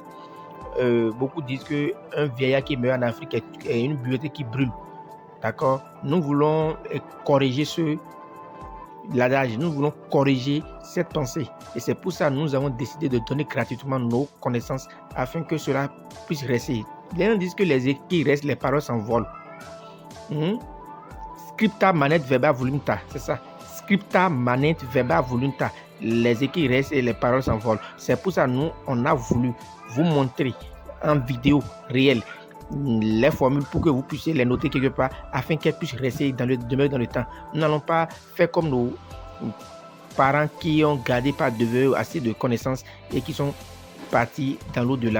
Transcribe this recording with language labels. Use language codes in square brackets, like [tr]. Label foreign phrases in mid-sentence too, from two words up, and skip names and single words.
[fr] Beaucoup disent qu'un vieillard qui meurt en Afrique est une bibliothèque qui brûle. D'accord? Nous voulons corriger l'adage, nous voulons corriger cette pensée. Et c'est pour ça que nous avons décidé de donner gratuitement nos connaissances afin que cela puisse rester. Les gens disent que les écrits restent, les paroles s'envolent. [la] Scripta manet verba voluntas, [fr] c'est ça. [la] Scripta manet verba voluntas. [fr] Les écrits restent et les paroles s'envolent. C'est pour ça que nous, on a voulu vous montrer en vidéo réelle les formules pour que vous puissiez les noter quelque part afin qu'elles puissent rester demeurer dans le temps. Nous n'allons pas faire comme nos parents qui ont gardé par devant assez de connaissances et qui sont partis dans l'au-delà.